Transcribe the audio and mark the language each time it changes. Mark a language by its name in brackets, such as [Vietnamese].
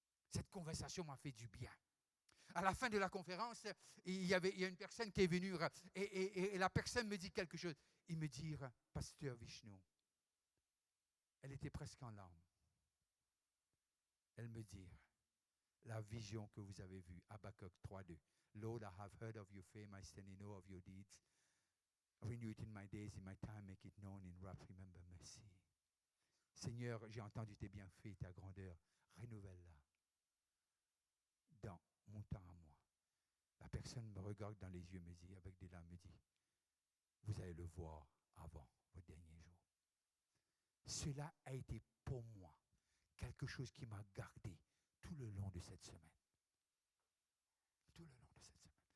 [French] Cette conversation m'a fait du bien. À la fin de la conférence, il y a une personne qui est venue et la personne me dit quelque chose. Il me dit, Pasteur Vishnu, elle était presque en larmes. Elle me dit, la vision que vous avez vue. [English] Habakkuk 3:2. Lord, I have heard of your fame, I stand in awe of your deeds. Renew it in my days, in my time, make it known in wrath, remember mercy. [French] Seigneur, j'ai entendu tes bienfaits, ta grandeur, renouvelle-la dans mon temps à moi. La personne me regarde dans les yeux, me dit, avec des larmes, me dit, vous allez le voir avant vos derniers jours. Cela a été pour moi quelque chose qui m'a gardé tout le long de cette semaine. Tout le long de cette semaine.